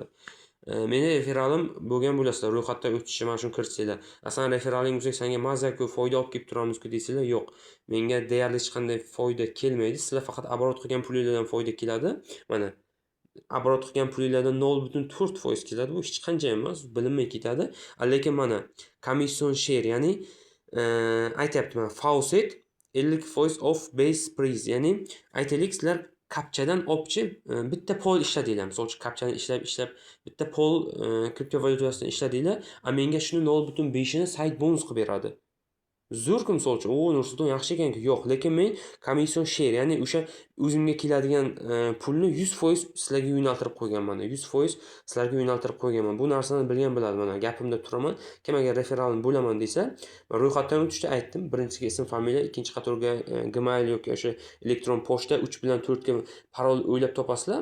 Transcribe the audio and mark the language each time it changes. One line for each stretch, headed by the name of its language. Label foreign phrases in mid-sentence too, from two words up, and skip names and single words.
Uzbek: Meni referalim bo'lgan bo'lasizlar, ro'yxatdan o'tishni mana shuni kiritsanglar. Aslida referaling bo'lsa, senga mazza-ku, foyda olib kelib turamiz-ku desanglar, yo'q. Menga deyarli hech qanday foyda kelmaydi. Sizlar faqat oborot qilgan pulinglardan foyda keladi. Mana oborot qilgan pulinglardan 0.4% keladi. Bu hech qancha emas, bilinmay ketadi. Lekin mana
English: commission share,
Uzbek: ya'ni aytayapti mana
English: faucet 50% of base price,
Uzbek: ya'ni aytaylik sizlar kapchadan opchi bitta pol ishladinglar. Misol uchun kapchani ishlab bitta pol kriptovalyutasidan ishladinglar, menga shuni 0.5 ni sayt bonus qilib beradi. Zo'rku, misol uchun, Nursulton yaxshi ekan-ku. Yo'q, lekin men
English: commission share,
Uzbek: ya'ni o'sha o'zimga keladigan pulni 100% sizlarga yo'naltirib qo'yganman. 100% sizlarga yo'naltirib qo'yganman. Bu narsani bilgan bo'ladi. Mana gapimda turaman. Kim agar referalim bo'laman desa, men ro'yxatdan o'tishda aytdim. Birinchisiga ism, familiya, ikkinchi qatorga Gmail yoki o'sha elektron pochta, 3 bilan 4 ga parol o'ylab topasizlar.